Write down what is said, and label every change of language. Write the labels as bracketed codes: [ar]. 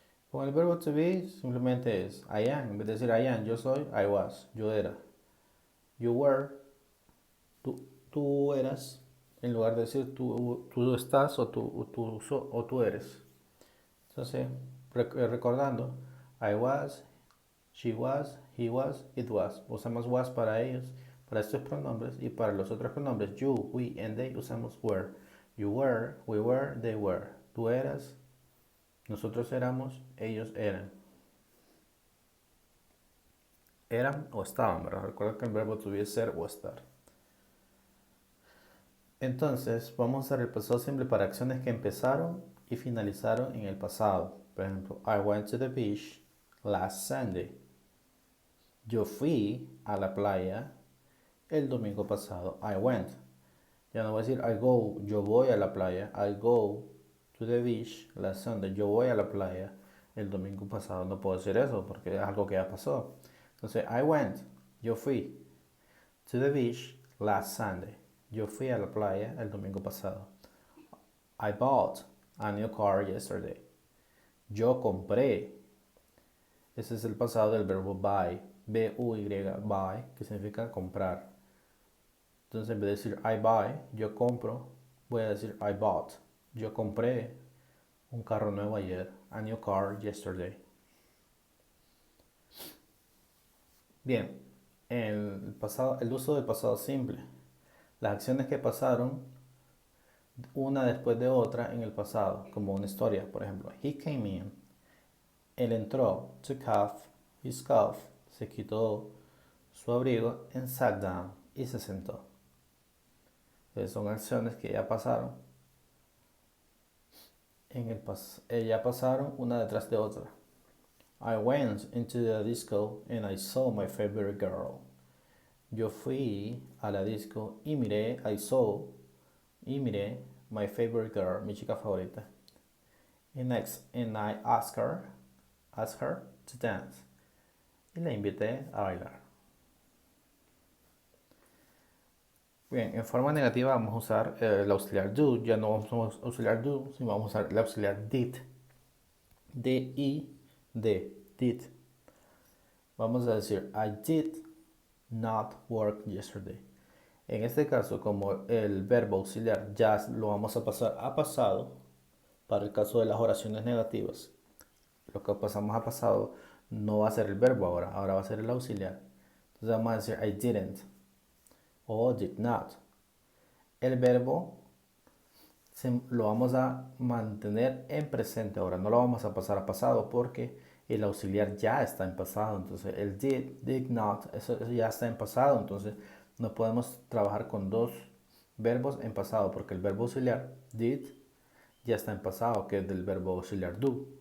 [es] Con el verbo to be simplemente es I am. En vez de decir [en] I am, [es] yo soy, [en] I was, [es] yo era. [en] You were, [es] tú eras. En lugar de decir tú estás o tú eres. Entonces, recordando, [en] I was, she was, he was, it was. [es] Usamos was para ellos, para estos pronombres, y para los otros pronombres, [en] you, we, and they, [es] usamos were. [en] You were, we were, they were. [es] Tú eras, nosotros éramos, ellos eran. Eran o estaban, ¿verdad? Recuerda que el verbo to be es ser o estar. Entonces, vamos a repasar simple para acciones que empezaron y finalizaron en el pasado. Por ejemplo, [en] I went to the beach last Sunday. [es] Yo fui a la playa el domingo pasado. [en] I went. [es] Ya no voy a decir [en] I go, [es] yo voy a la playa. [en] I go to the beach last Sunday. [es] Yo voy a la playa el domingo pasado. No puedo decir eso porque es algo que ya pasó. Entonces, [en] I went, [es] yo fui [en] to the beach last Sunday. [es] Yo fui a la playa el domingo pasado. [en] I bought a new car yesterday. [es] Yo compré. Ese es el pasado del verbo buy. B-U-Y, buy, que significa comprar. Entonces, en vez de decir [en] I buy, [es] yo compro, voy a decir [en] I bought. [es] Yo compré un carro nuevo ayer. [en] A new car yesterday. [es] Bien, el uso del pasado simple. Las acciones que pasaron una después de otra en el pasado, como una historia, por ejemplo. [en] He came in. [es] Él entró. [en] Took off his scarf. [es] Se quitó su abrigo. [en] And sat down. [es] Y se sentó. Entonces son acciones que ya pasaron. Ya pasaron una detrás de otra. [en] I went into the disco and I saw my favorite girl. [es] Yo fui a la disco y miré, y miré [en] my favorite girl, [es] mi chica favorita. [en] And I asked her to dance. [es] Y la invité a bailar. Bien, en forma negativa vamos a usar el auxiliar do. Ya no vamos a usar auxiliar do, sino vamos a usar el auxiliar did. D-I-D, did. Vamos a decir, [en] I did not work yesterday. [es] En este caso, como el verbo auxiliar ya lo vamos a pasar a pasado, para el caso de las oraciones negativas, lo que pasamos a pasado no va a ser el verbo ahora va a ser el auxiliar. Entonces vamos a decir [en] I didn't [es] o did not. El verbo lo vamos a mantener en presente ahora, no lo vamos a pasar a pasado porque el auxiliar ya está en pasado. Entonces el did not, eso ya está en pasado. Entonces no podemos trabajar con dos verbos en pasado porque el verbo auxiliar did ya está en pasado, que es del verbo auxiliar do.